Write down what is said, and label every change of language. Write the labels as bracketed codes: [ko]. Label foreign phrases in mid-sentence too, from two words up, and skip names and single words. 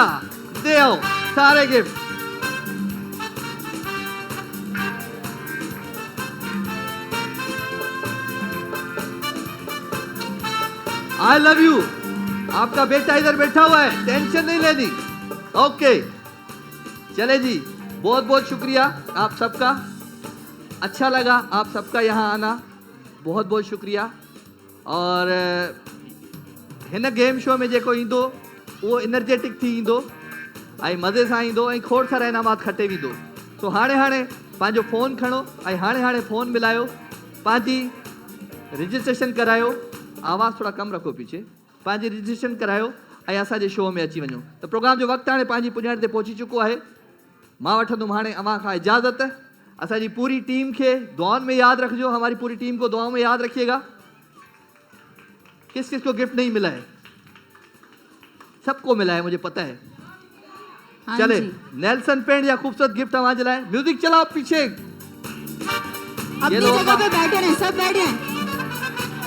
[ur] دے آؤ سارے گفٹ. [en] I love you. [ur] آپ کا بیٹا ادھر بیٹھا ہوا ہے، ٹینشن نہیں لینی. اوکے چلے جی، بہت بہت شکریہ آپ سب کا. اچھا لگا آپ سب کا یہاں آنا، بہت بہت شکریہ. [sd] और हिन गेम शो में जेको ईंदो वो एनर्जेटिक थी ईंदो ऐं मज़े सां ईंदो ऐं खोड़ सारा इनामात खटे वेंदो। सो हाणे हाणे पंहिंजो फ़ोन खणो ऐं हाणे हाणे फ़ोन मिलायो, पंहिंजी रजिस्ट्रेशन करायो। [ur] آواز تھوڑا کم رکھو پیچھے. [sd] पंहिंजी रजिस्ट्रेशन करायो ऐं असांजे शो में अची वञो। त प्रोग्राम जो वक़्तु हाणे पंहिंजी पुॼाण ते पहुची चुको आहे। मां वठंदुमि हाणे अव्हां खां इजाज़त। असांजी पूरी टीम खे दुआउनि में यादि रखिजो, [ur] ہماری پوری ٹیم کو دعاؤں میں یاد رکھیے گا. کس کس کو گفٹ نہیں ملا ہے? سب کو ملا ہے، مجھے پتا ہے. چلے نیلسن پینٹ یا خوبصورت گفٹ ہمارے لائے. میوزک چلاؤ پیچھے. اپنی جگہ پہ بیٹھے ہیں، سب بیٹھے ہیں.